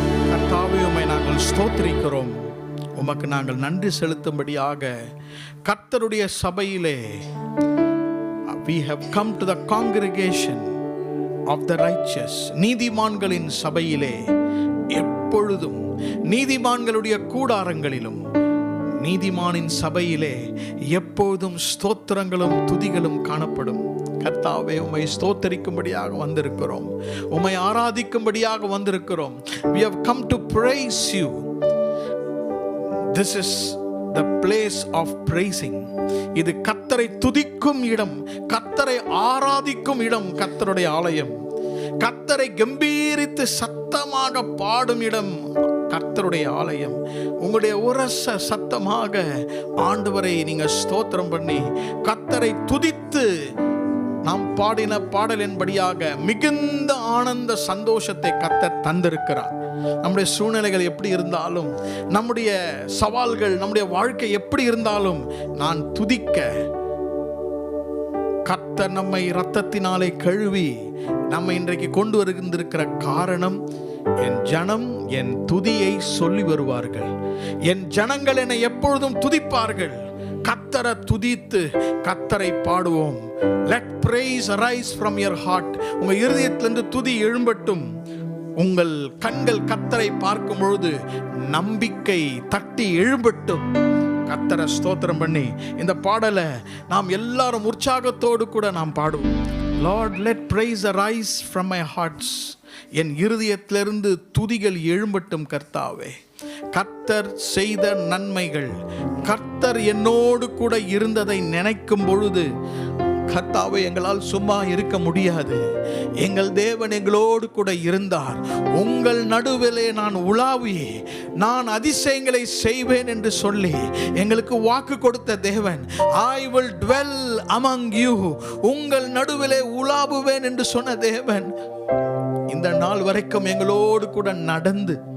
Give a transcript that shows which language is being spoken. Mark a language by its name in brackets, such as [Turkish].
[Tamil] கர்த்தாவே, உம்மை நாங்கள் ஸ்தோத்திரிக்கிறோம். உமக்கு நாங்கள் நன்றி செலுத்தும்படியாக கர்த்தருடைய சபையிலே [English] we have come to the congregation of the righteous. [Tamil] நீதிமான்களின் சபையிலே எப்பொழுதும், நீதிமான்களுடைய கூடாரங்களிலும், நீதிமானின் சபையிலே எப்போதும் ஸ்தோத்திரங்களும் துதிகளும் காணப்படும். கர்த்தாவே, உம்மை ஸ்தோத்தரிக்கும்படியாக வந்திருக்கிறோம், உம்மை ஆராதிக்கும்படியாக வந்திருக்கிறோம். [English] we have come to praise you. This is the place of praising. [Tamil] இது கர்த்தரை துதிக்கும் இடம், கர்த்தரை ஆராதிக்கும் இடம், கர்த்தருடைய ஆலயம். கர்த்தரை கம்பீரித்து சத்தமாக பாடும் இடம் கர்த்தருடைய ஆலயம். உங்களுடைய உரச சத்தமாக ஆண்டவரை நீங்க ஸ்தோத்திரம் பண்ணி கர்த்தரை துதித்து நாம் பாடின பாடலின்படியாக மிகுந்த ஆனந்த சந்தோஷத்தை கர்த்தர் தந்திருக்கிறார். நம்முடைய சூழ்நிலைகள் எப்படி இருந்தாலும், நம்முடைய சவால்கள், நம்முடைய வாழ்க்கை எப்படி இருந்தாலும், நான் துதிக்க கர்த்தர் நம்மை இரத்தத்தினாலே கழுவி நம்மை இன்றைக்கு கொண்டு வருகின்ற காரணம், என் ஜனம் என் துதியை சொல்லி வருவார்கள், என் ஜனங்கள் என்னை எப்பொழுதும் துதிப்பார்கள். கர்த்தரை துதித்து கர்த்தரை பாடுவோம். [English] Let praise arise from your heart. [Tamil] உங்க இருதயத்திலிருந்து துதி எழும்பட்டும். உங்கள் கண்கள் கர்த்தரை பார்க்கும் பொழுது நம்பிக்கை தட்டி எழும்பட்டும். கர்த்தரை ஸ்தோத்திரம் பண்ணி இந்த பாடலை நாம் எல்லாரும் உற்சாகத்தோடு கூட நாம் பாடுவோம். [English] Lord, let praise arise from my hearts. [Tamil] என் இருதயத்திலிருந்து துதிகள் எழும்பட்டும். கர்த்தாவே, கர்த்தர் செய்த நன்மைகள், கர்த்தர் என்னோடு கூட இருந்ததை நினைக்கும் பொழுது, கர்த்தாவே, எங்களால் சும்மா இருக்க முடியாது. எங்கள் தேவன் எங்களோடு கூட இருந்தார். உங்கள் நடுவிலே நான் உலாவி நான் அதிசயங்களை செய்வேன் என்று சொல்லி எங்களுக்கு வாக்கு கொடுத்த தேவன், [English] I will dwell among you, [Tamil] உங்கள் நடுவிலே உலாவுவேன் என்று சொன்ன தேவன் இந்த நாள் வரைக்கும் எங்களோடு கூட நடந்து,